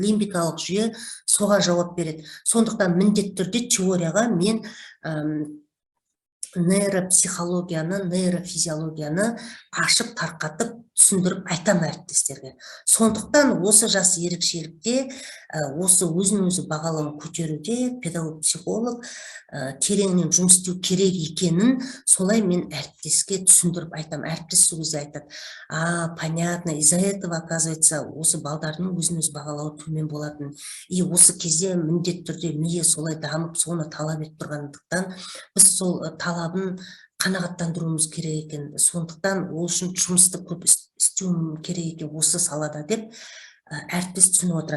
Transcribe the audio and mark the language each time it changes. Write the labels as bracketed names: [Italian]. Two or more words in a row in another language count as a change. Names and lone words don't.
[Kazakh] Лимбикалық жүйе соға жауап береді. Сондықтан міндетті түрде теорияға мен нейропсихологияны, нейрофизиологияны ашып тарқатып түсіндіріп айтам әріптестерге. Сондықтан осы жас ерекшелікте, осы өзін өзі бағалауын көтеруде педагог психолог тереңнен жұмыс істеу керек екенін солай мен әріптеске түсіндіріп айтам. Әріптес сол кезде айтады: [Russian] понятно, из-за этого, оказывается, [Kazakh] осы балдардың өзін өзі бағалауы төмен болатын. И осы кезде міндетті түрде миы солай дамып, соны талап етіп тұрғандықтан біз сол талабын қанағаттандыруымыз керек екен. Сондықтан ол үшін жұмысты көп істеуім керек екен осы салада деп әріптес түсініп отырады.